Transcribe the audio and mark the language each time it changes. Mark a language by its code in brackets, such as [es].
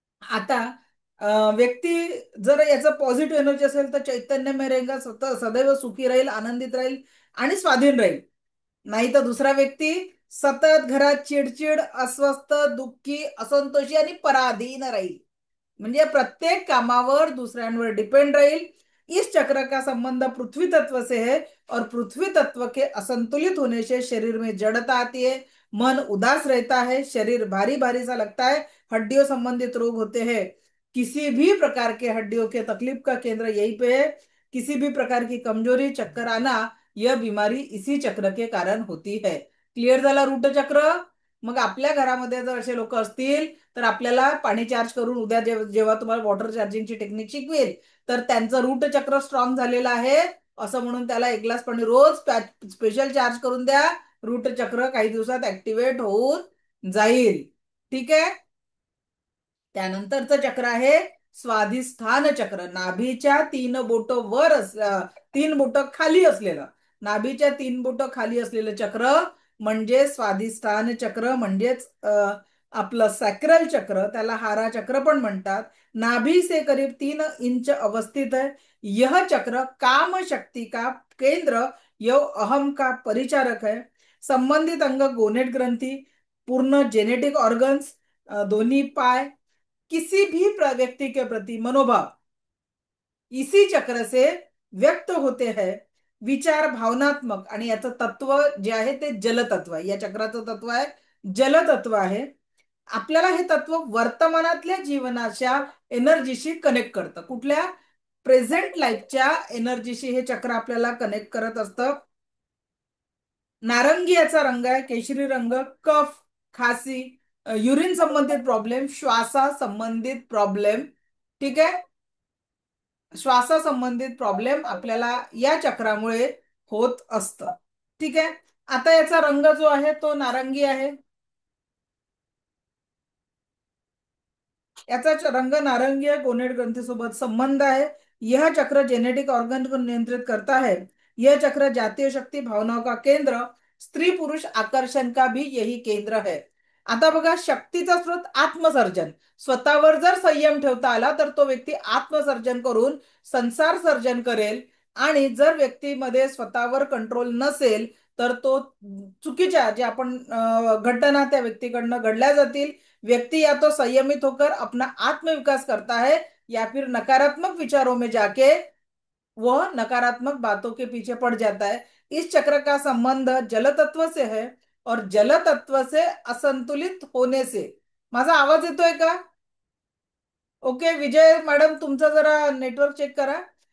[mr] आता व्यक्ती जर याचं पॉझिटिव्ह एनर्जी असेल तर चैतन्यमय रहेगा, सदैव सुखी राहील, आनंदित राहील आणि स्वाधीन राहील. नाही तर दुसरा व्यक्ती सतत घरात चिडचिड, अस्वस्थ, दुःखी, असंतोषी आणि पराधीन राहील. म्हणजे प्रत्येक कामावर दूसऱ्यांवर डिपेंड राहील। [hi] इस चक्र का संबंध पृथ्वी तत्व से है और पृथ्वी तत्व के असंतुलित होने से शरीर में जड़ता आती है, मन उदास रहता है, शरीर भारी भारी सा लगता है, हड्डियों संबंधित रोग होते हैं। किसी भी प्रकार के हड्डियों के तकलीफ का केंद्र यहीं पे है। किसी भी प्रकार की कमजोरी, चक्कर आना, यह बीमारी इसी चक्र के कारण होती है। [mr] क्लिअर झाला रूट चक्र? मग आपल्या घरामध्ये जर असे लोक असतील तर आपल्याला पाणी चार्ज करून उद्या जेव्हा तुम्हाला वॉटर चार्जिंगची टेक्निक शिकवेल तर त्यांचं रूट चक्र स्ट्रॉंग झालेलं आहे असं म्हणून त्याला एक ग्लास पाणी रोज स्पेशल चार्ज करून द्या। रूट चक्र काही दिवसात ऍक्टिव्हेट होऊन जाईल। ठीक आहे। त्यानंतरचं चक्र आहे स्वाधिष्ठान चक्र। नाभीच्या तीन बोट खाली असलेलं, नाभीच्या तीन बोट खाली असलेलं चक्र म्हणजे स्वाधिष्ठान चक्र, म्हणजेच आपलं सॅक्रल चक्र, त्याला हारा चक्र पण म्हणतात। [hi] नाभि से करीब 3 इंच अवस्थित है। यह चक्र काम शक्ति का केंद्र, यह अहम का परिचारक है। संबंधित अंग गोनेट ग्रंथि, पूर्ण जेनेटिक ऑर्गन्स, दोनों पाय, किसी भी व्यक्ति के प्रति मनोभाव इसी चक्र से व्यक्त होते हैं। [mr] विचार भावनात्मक, आणि याचं तत्व जे आहे ते जलतत्व आहे। या चक्राचं तत्व आहे जलतत्व आहे। आपल्याला हे तत्व वर्तमानातल्या जीवनाच्या एनर्जीशी कनेक्ट करतं। कुठल्या? प्रेझेंट लाईफच्या एनर्जीशी हे चक्र आपल्याला कनेक्ट करत असतं। नारंगी याचा रंग आहे, केशरी रंग, कफ, खासी, युरिन संबंधित प्रॉब्लेम, श्वासा संबंधित प्रॉब्लेम, ठीक आहे, श्वासासंबंधित प्रॉब्लेम आपल्याला या चक्रामुळे होत असतं। ठीक आहे। आता याचा रंग जो आहे तो नारंगी आहे। [hi] याचा रंग नारंगी है, गोनेट ग्रंथि सोबत संबंध है। यह चक्र जेनेटिक ऑर्गन को नियंत्रित करता है। यह चक्र जातीय शक्ति, भावनाओं का केंद्र, स्त्री पुरुष आकर्षण का भी यही केंद्र है। [mr] आता बघा, शक्तीचा स्रोत आत्मसर्जन। स्वतःवर जर संयम ठेवता आला तर तो व्यक्ती आत्मसर्जन करून संसार सर्जन करेल, आणि जर व्यक्तीमध्ये स्वतःवर कंट्रोल नसेल तर तो चुकीच्या जे आपण घटना त्या व्यक्तीकडनं घडल्या जातील। [hi] व्यक्ति या तो संयमित होकर अपना आत्मविकास करता है या फिर नकारात्मक विचारों में जाके वह नकारात्मक बातों के पीछे पड़ जाता है। इस चक्र का संबंध जल तत्व से है और जल तत्व से असंतुलित होने से। [mr] माझा आवाज येतोय का? ओके विजय मैडम, तुमचा जरा नेटवर्क चेक करा।